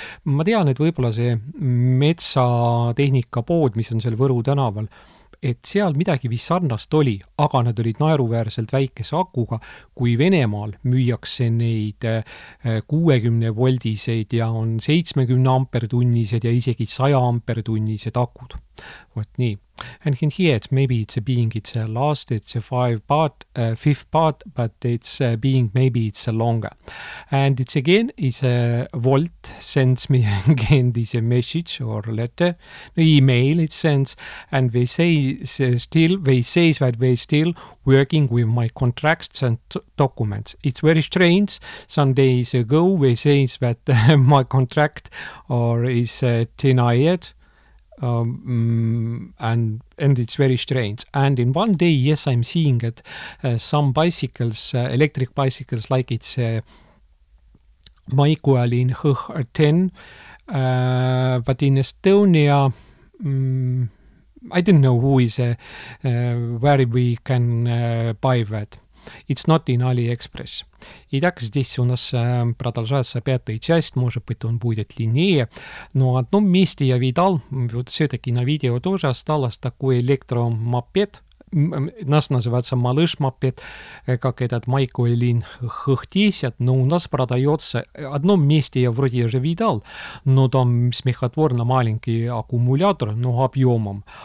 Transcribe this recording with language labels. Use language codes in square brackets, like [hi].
[et] Ma tean, et võib-olla see metsatehnika pood, mis on seal Võru tänaval, et seal midagi vist sarnast oli, aga nad olid naeruväärselt väikese akuga, kui Venemaal müüakse neid 60-voldiseid ja on 70 ampertunnised ja isegi 100 ampertunnised akud. Vot nii. [en] And here it's maybe it's a last, it's a 5th part, but it's being maybe it's a longer. And it's again, it's a Volt sends me again this message or letter, email it sends, and they say that they still working with my contracts and documents. It's very strange. Some days ago they say that my contract is denied. And it's very strange. And in one day, yes, I'm seeing that some bicycles, electric bicycles, like it's Maikoe-linn Hõh 10, but in Estonia, I don't know who is where we can buy that. It's not in AliExpress. [ru] Итак, здесь у нас продолжается 5-я часть, может быть, он будет длиннее, но в одном месте я видал, вот все-таки на видео тоже осталось такой электромопед, нас называется малыш-мопед, как этот Maikoe-linn Hõh 10, но у нас продается, в одном месте я вроде уже видал, но там смехотворно маленький аккумулятор, но объемом.